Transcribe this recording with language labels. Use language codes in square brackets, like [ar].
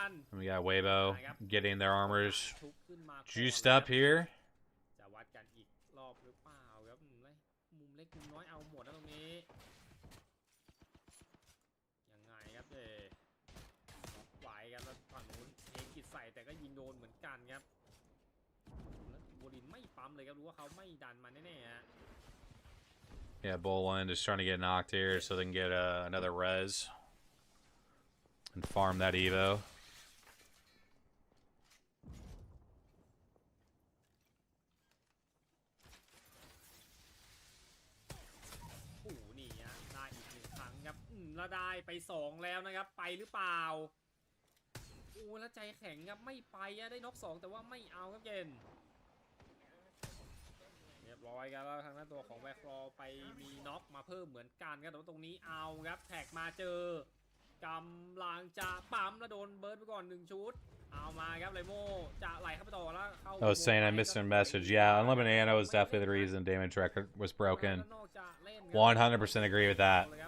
[en] And we got Weibo getting their armors juiced up here. [th] จะวัดกันอีกรอบหรือเปล่าครับมุมเล็กมุมน้อยเอาหมดนะตรงนี้ยังไงครับไหวกันแล้วฝั่งนู้นเองกิดใส่แต่ก็ยิงโดนเหมือนกันครับแล้วโบลินไม่ปั๊มเลยครับรู้ว่าเขาไม่ดันมาแน่ๆฮะ [en] Yeah, Bolin just trying to get knocked here so they can get another res and farm that Evo. [th] โอ้นี่ฮะได้อีกหนึ่งครั้งครับแล้วได้ไป2แล้วนะครับไปหรือเปล่าโอ้แล้วใจแข็งครับไม่ไปอะได้น็อก2แต่ว่าไม่เอาครับเจนเรียบร้อยครับแล้วทางด้านตัวของแบ็คฟลอร์ไปมีน็อกมาเพิ่มเหมือนกันครับแต่ว่าตรงนี้เอาครับแท็กมาเจอกำลังจะปั๊มแล้วโดนเบิร์ดไปก่อน1ชุดเอามาครับไลโมจะไหลเข้าไปต่อแล้วเข้า [en] I was saying I missed a message. Yeah, Unlimited Anna was definitely the reason damage record was broken. 100% agree with that.